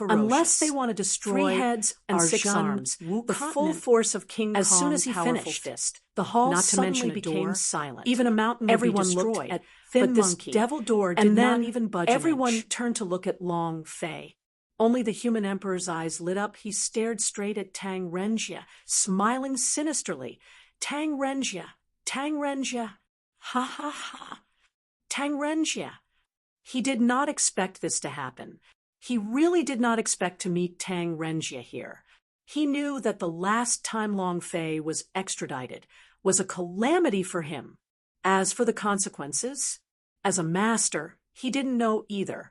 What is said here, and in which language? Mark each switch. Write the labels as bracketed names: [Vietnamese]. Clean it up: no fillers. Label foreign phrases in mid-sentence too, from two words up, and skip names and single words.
[English] Unless they want to destroy 3 heads and 6 arms, the full force of King Kong's as soon as he finished fist, the hall not to mention became silent. Even a mountain everyone would be destroyed. Looked at Thin Monkey, this devil door did not even budge. Everyone turned to look at Long Fei. Only the human emperor's eyes lit up. He stared straight at Tang Renjia, smiling sinisterly. Tang Renjia, ha ha ha. Tang Renjia. He did not expect this to happen. He really did not expect to meet Tang Renjia here. He knew that the last time Long Fei was extradited was a calamity for him. As for the consequences, as a master, he didn't know either.